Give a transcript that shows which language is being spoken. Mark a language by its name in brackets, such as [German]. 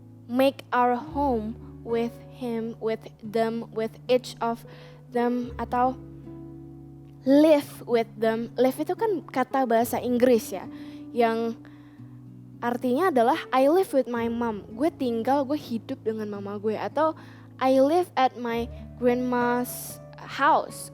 [English] Make our home with him, with them, with each of them. [Indonesian] Atau [English] live with them. [Indonesian] Live itu kan kata bahasa Inggris ya. Yang artinya adalah [English] I live with my mom. [Indonesian] Gue tinggal, gue hidup dengan mama gue. Atau [English] I live at my grandma's house.